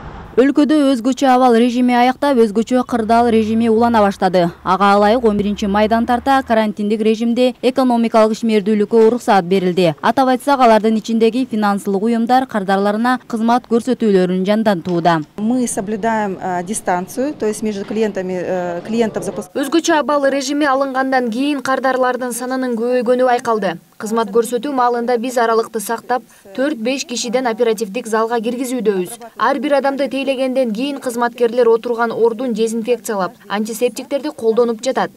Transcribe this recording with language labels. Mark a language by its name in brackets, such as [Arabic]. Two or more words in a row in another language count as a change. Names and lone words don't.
[Kyrgyz] Өлкөдө өзгөчө абал режими аяктап, өзгөчө кырдаал режими улана баштады. Ага ылайык 11 майдан тарта карантиндик режимде экономикалык ишмердүүлүккө уруксаат берилди. Атап айтсак, алардын ичиндеги финансылык уюмдар кардарларына кызмат көрсөтүүлөрүн жандантууда. [Russian] Мы соблюдаем дистанцию, то есть между клиентов запускаем. [Kyrgyz] Өзгөчө абал режими алынгандан кийин кардарлардын санынын көбөйгөнү байкалды. Кызмат көрсөтүү маалында биз аралыкты сактап, 4-5 кишиден оперативдик залга киргизүүдөбүз. Ар бир адамды тейлегенден кийин кызматкерлер отурган ордун дезинфекциялап, антисептиктерди колдонуп жатат.